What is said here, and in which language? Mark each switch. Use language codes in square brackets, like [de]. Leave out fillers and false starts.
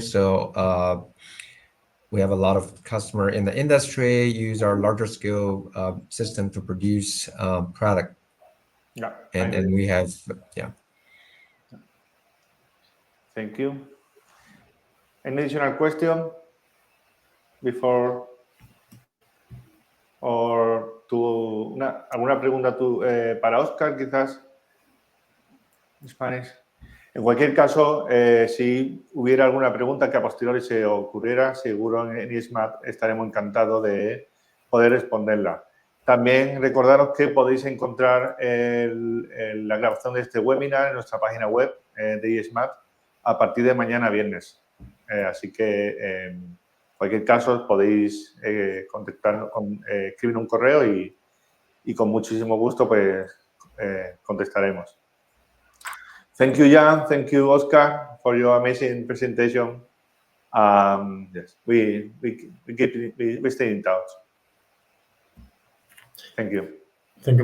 [en] So we have a lot of customer in the industry use our larger scale system to produce product. Yeah. And we have, yeah. Thank you. Any additional question before [es] ¿Alguna pregunta para Oscar, quizás? Spanish. En cualquier caso, si hubiera alguna pregunta que a posteriori se ocurriera, seguro en ISMAT estaremos encantados de poder responderla. También recordaros que podéis encontrar la grabación de este webinar en nuestra página web de ISMAT a partir de mañana viernes. Así que, en cualquier caso, podéis contactarnos, escribir un correo y con muchísimo gusto pues, contestaremos. [en] Thank you, Jan. Thank you, Oscar, for your amazing presentation. Yes, we stay in touch. Thank you.